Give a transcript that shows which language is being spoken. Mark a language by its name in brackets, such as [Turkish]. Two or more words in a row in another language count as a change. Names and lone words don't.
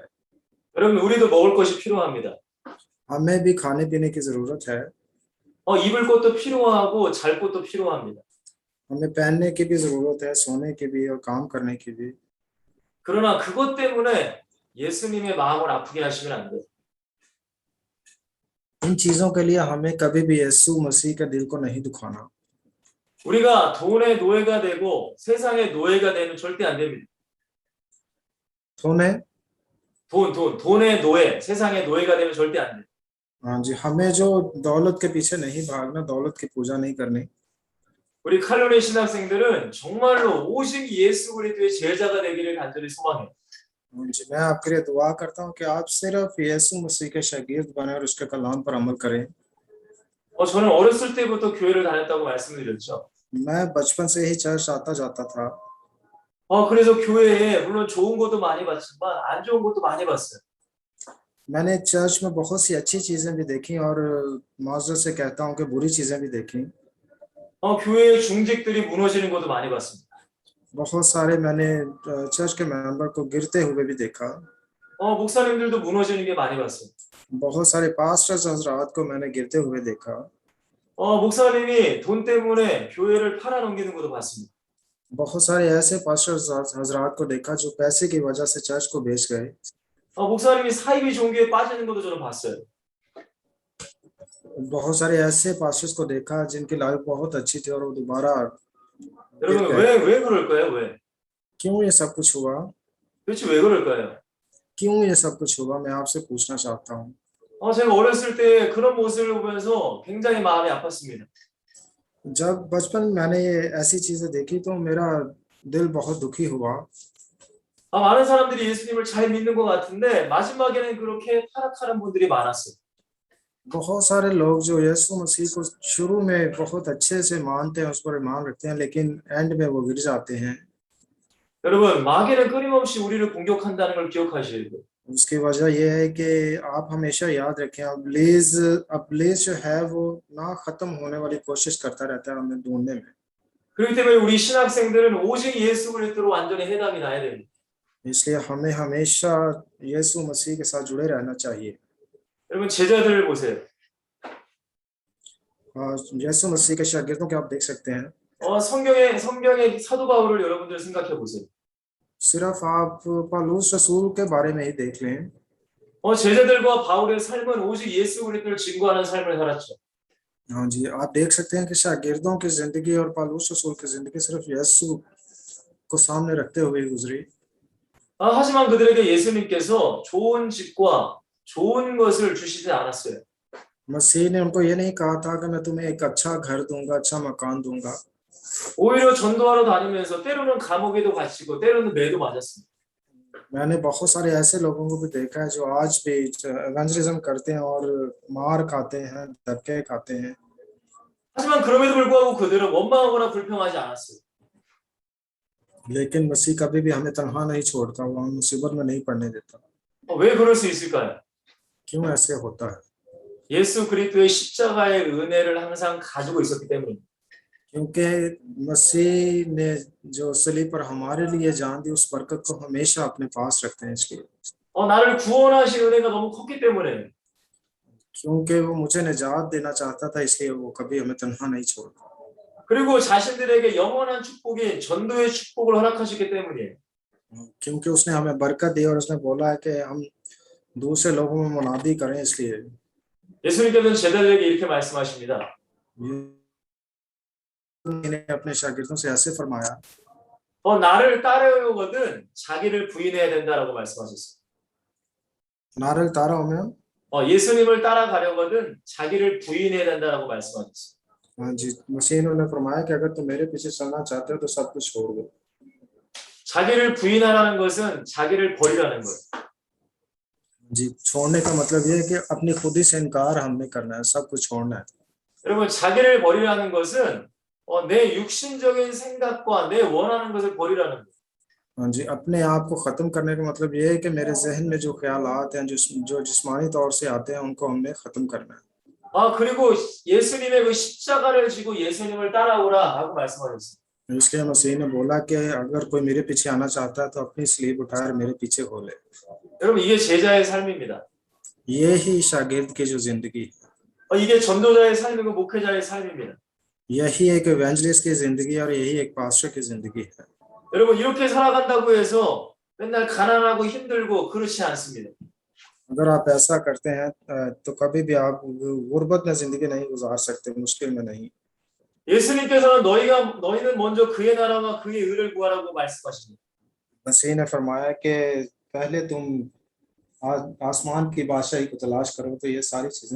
[Korean] 여러분 우리도 먹을 것이 필요합니다. [Urdu] ہمیں بھی کھانے پینے کی ضرورت ہے. [Korean] 입을 것도 필요하고 잘 것도 필요합니다. [Urdu] ہمیں پہننے کی بھی ضرورت ہے، سونے کی بھی اور کام کرنے کی بھی. [Korean] 그러나 그것 때문에 예수님의 마음을 아프게 하시면 안 돼요. [Urdu] ان چیزوں کے لیے ہمیں کبھی بھی یسوع مسیح کے دل کو نہیں دکھانا. [Korean] 우리가 돈의 노예가 되고 세상의 노예가 되면 절대 안 됩니다. 돈의 노예, 세상의 노예가 되면 절대 안 돼요. [Urdu] ہاں جی، ہمیں جو دولت کے پیچھے نہیں بھاگنا، دولت کی پوجا نہیں کرنی. [Korean] 우리 칼로리 신학생들은 정말로 오직 예수 그리스도의 제자가 되기를 간절히 소망해요. [Urdu] جی میں آپ کے لیے دعا کرتا ہوں کہ آپ صرف یسوع مسیح کے شاگرد بنے اور اس کے کلام پر عمل کریں. [Korean] 저는 어렸을 때부터 교회를 다녔다고 말씀드렸죠. [Urdu] میں بچپن سے ہی چرچ آتا جاتا تھا. [Korean] 그래서 교회에 물론 좋은 것도 많이 봤지만 안 좋은 것도 많이 봤어요. [Urdu] میں نے چرچ میں بہت سی اچھی چیزیں بھی دیکھی اور معذرت سے کہتا ہوں کہ بری چیزیں بھی دیکھی. [Korean] 교회의 중직들이 무너지는 것도 많이 봤습니다. [Urdu] بہت سارے میں نے چرچ کے ممبر کو گرتے ہوئے بھی دیکھا. [Korean] 목사님들도 무너지는 게 많이 봤어요. [Urdu] بہت سارے پاسٹرز حضرات کو میں نے گرتے ہوئے دیکھا. [Korean] 목사님이 돈 때문에 교회를 팔아넘기는 것도 봤습니다. [Urdu] بہت سارے ایسے پاسٹرز حضرات کو دیکھا جو پیسے کی وجہ سے چرچ کو بیچ گئے. [Korean] 목사님이 사이비 종교에 빠지는 것도 저는 봤어요. [Urdu] بہت سارے ایسے پاسٹرز کو دیکھا جن کی لائف بہت اچھی تھی اور وہ دوبارہ. [Korean] 여러분 왜 그럴까요? 왜? [Urdu] کیوں یہ سب کچھ ہوا? [Korean] 도대체 왜 그럴까요? [Urdu] کیوں یہ سب کچھ ہوا? میں آپ سے پوچھنا چاہتا ہوں. [Korean] 제가 어렸을 때 그런 모습을 보면서 굉장히 마음이 아팠습니다. [Urdu] جب بچپن میں میں نے یہ ایسی چیزیں دیکھی تو میرا دل بہت دکھی ہوا. [Korean] 많은 사람들이 예수님을 잘 믿는 것 같은데 마지막에는 그렇게 타락하는 분들이 많았어요. [Urdu] بہت سارے لوگ جو یسوع مسیح کو شروع میں بہت اچھے سے مانتے ہیں، اس پر ایمان رکھتے ہیں، لیکن اینڈ میں وہ گر جاتے ہیں. [Korean] 여러분 마귀는 끊임없이 우리를 공격한다는 걸 기억하셔야 돼요. [Urdu] اس کی وجہ یہ ہے کہ آپ ہمیشہ یاد رکھیں، ابلیس جو ہے وہ نہ ختم ہونے والی کوشش کرتا رہتا ہے ہمیں ڈھونڈنے میں. [Korean] 그렇기 때문에 우리 신학생들은 오직 예수 그리스도로 완전히 해당이 나야 됩니다. [Urdu] اس لیے ہمیں ہمیشہ یسوع مسیح کے ساتھ جڑے رہنا چاہیے. [Korean] 여러분 제자들을 보세요. [Urdu] یسوع مسیح کے شاگردوں کو آپ دیکھ سکتے ہیں. [Korean] 성경의 사도 바울을 여러분들 생각해 보세요. [Urdu] صرف آپ پولس رسول کے بارے میں ہی دیکھ لیں. [Korean] 제자들과 바울의 삶은 오직 예수 그리스도를 증거하는 삶을 살았죠. [Urdu] ہاں جی، آپ دیکھ سکتے ہیں کہ شاگردوں کی زندگی اور پولس رسول کی زندگی صرف یسوع کو سامنے رکھتے ہوئے گزری. [Korean] 하지만 그들에게 예수님께서 좋은 집과 좋은 것을 주시지 않았어요. [Urdu] مسیح نے ان کو یہ نہیں کہا تھا کہ میں تمہیں ایک اچھا گھر دوں گا، اچھا مکان دوں گا. [Korean] 오히려 전도하러 다니면서 때로는 감옥에도 갇히고 때로는 매도 맞았습니다. [Urdu] میں نے بہت سارے ایسے لوگوں کو بھی دیکھا ہے جو آج بھی ایونجلزم کرتے ہیں اور مار کھاتے ہیں، دھکے کھاتے ہیں, [Korean] 하지만 그럼에도 불구하고 그들은 원망하거나 불평하지 않았어요. [Urdu] لیکن مسیح کبھی بھی ہمیں تنہا نہیں چھوڑتا، وہ ہم مصیبت میں نہیں پڑنے دیتا. [Korean] 왜 그럴 수 있을까요? [Urdu] کیوں ایسے ہوتا ہے? [Korean] 예수 그리스도의 십자가의 은혜를 항상 가지고 있었기 때문입니다. [Urdu] کیونکہ مسیح نے جو صلیب پر ہمارے لیے جان دی، اس برکت کو ہمیشہ اپنے پاس رکھتے ہیں اس لیے, [Korean] 나를 구원하신 은혜가 너무 컸기 때문에 [Urdu] کیونکہ وہ مجھے نجات دینا چاہتا تھا، اس لیے وہ کبھی ہمیں تنہا نہیں چھوڑتا. [Korean] 그리고 자신들에게 영원한 축복인 전도의 축복을 허락하셨기 때문이에요. [Urdu] کیونکہ اس نے ہمیں برکت دی اور اس نے بولا ہے کہ ہم دوسرے لوگوں میں منادی کریں، اس لیے [Korean] 예수님께서는 제자들에게 이렇게 말씀하십니다. [Urdu] نے اپنے شاگردوں سے ایسے فرمایا, [Korean] 나를 따르려거든 자기를 부인해야 된다라고 말씀하셨어요. नारल तारा में 예수님을 따라가려거든 자기를 부인해야 된다라고 말씀하셨어요. [Urdu] ہاں جی، مسیح نے فرمایا کہ اگر تم میرے پیچھے چلنا چاہتے ہو تو سب کچھ چھوڑ دو. [Korean] 자기를 부인하라는 것은 자기를 버리라는 거예요. [Urdu] جی، چھوڑنے کا مطلب یہ ہے کہ اپنی خود ہی سے انکار ہم نے کرنا ہے، سب کچھ چھوڑنا ہے. [Korean] 여러분 자기를 버리라는 것은 내 육신적인 생각과 내 원하는 것을 버리라는 거예요. [Urdu] ہاں جی، اپنے آپ کو ختم کرنے کا مطلب یہ ہے کہ میرے ذہن میں جو خیالات ہیں، جو جسمانی طور سے آتے ہیں، ان کو ہم نے ختم کرنا ہے. [Korean] 그리고 예수님의 그 십자가를 지고 예수님을 따라오라 하고 말씀하셨어요. [Urdu] اس لیے مسیح نے بولا کہ اگر کوئی میرے پیچھے آنا چاہتا ہے تو اپنی سلیپ اٹھا کر میرے پیچھے ہو لے. [Korean] 여러분 이게 제자의 삶입니다. [Urdu] یہ ہی شاگرد کی جو زندگی ہے, [Korean] 이게 전도자의 삶이고 목회자의 삶입니다. [Urdu] یہی ایک ایونجلسٹ کی زندگی اور یہی ایک پاسٹر کی زندگی ہے. [Korean] 여러분 이렇게 살아간다고 해서 맨날 가난하고 힘들고 그렇지 않습니다. [Urdu] اگر آپ ایسا کرتے ہیں تو کبھی بھی آپ غربت میں زندگی نہیں گزار سکتے، مشکل میں نہیں. [Korean] 예수님께서는 너희는 먼저 그의 나라와 그의 의를 구하라고 말씀하십니다. [Urdu] مسیح نے فرمایا کہ پہلے تم آسمان کی بادشاہی کو تلاش کرو تو یہ ساری چیزیں